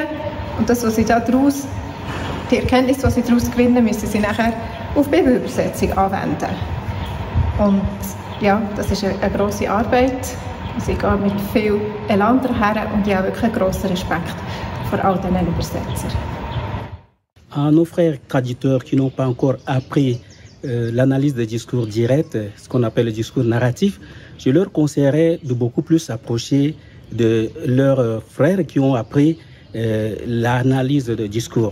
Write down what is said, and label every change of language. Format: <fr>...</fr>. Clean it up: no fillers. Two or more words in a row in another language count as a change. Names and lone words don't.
<de>Und das, was sie daraus, die Erkenntnis, die sie daraus gewinnen, müssen sie nachher auf Bibelübersetzung anwenden. Und ja, das ist eine grosse Arbeit. Sie gehen mit viel Elan daher und ich habe wirklich einen grossen Respekt vor all diesen Übersetzern.</de> <fr>À nos frères traducteurs qui n'ont pas encore appris l'analyse des discours directs, ce qu'on appelle le discours narratif, je leur conseillerais de beaucoup plus s'approcher de leurs frères qui ont appris l'analyse de discours.</fr>